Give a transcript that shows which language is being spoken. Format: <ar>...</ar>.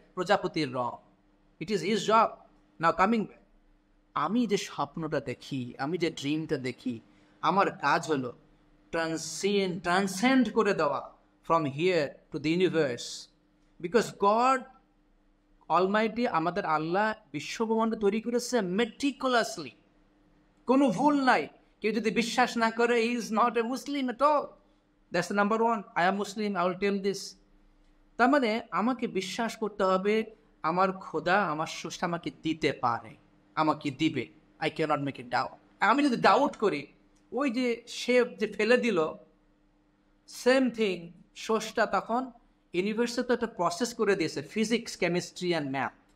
<bn>প্রজাপতির রং,</bn> <en>It is his job. Now coming back,</en> <bn>আমি যে স্বপ্নটা দেখি, আমি যে ড্রিমটা দেখি, আমার কাজ হলো ট্রান্সেন্ড করে দেওয়া</bn> <en>from here to the universe, because God Almighty,</en> <bn>আমাদের আল্লাহ বিশ্বব্রহ্মাণ্ড তৈরি করেছে meticulously, কোনো ভুল নাই। কেউ যদি বিশ্বাস না করে,</bn> <en>he is not a Muslim at all. That's the number one. I am Muslim, I will tell this.</en> <bn>তার মানে আমাকে বিশ্বাস করতে হবে আমার খোদা, আমার স্রষ্টা আমাকে দিতে পারে, আমাকে দিবে।</bn> <en>I cannot make it doubt.</en> <bn>আমি যদি ডাউট করি, ওই যে শেফ যে ফেলে দিল, সেম থিং স্রষ্টা তখন ইউনিভার্সে তো একটা প্রসেস করে দিয়েছে, ফিজিক্স, কেমিস্ট্রি অ্যান্ড ম্যাথ।</bn>